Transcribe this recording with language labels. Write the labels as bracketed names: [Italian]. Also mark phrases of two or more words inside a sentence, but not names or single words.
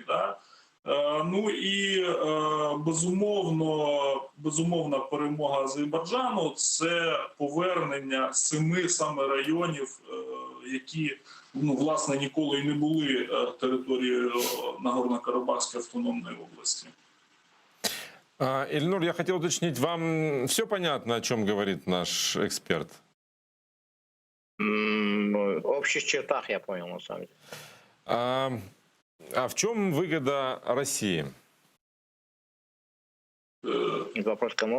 [Ukrainian] Ну і безумовна перемога Азербайджану – це повернення 7 саме районів, які власне ніколи і не були територією Нагорно-Карабахської автономної області. [Russian] Ильнур, я хотел уточнить, вам все понятно, о чем говорит наш эксперт? В общих чертах я понял, на самом деле. А в чем выгода России? Вопрос кому?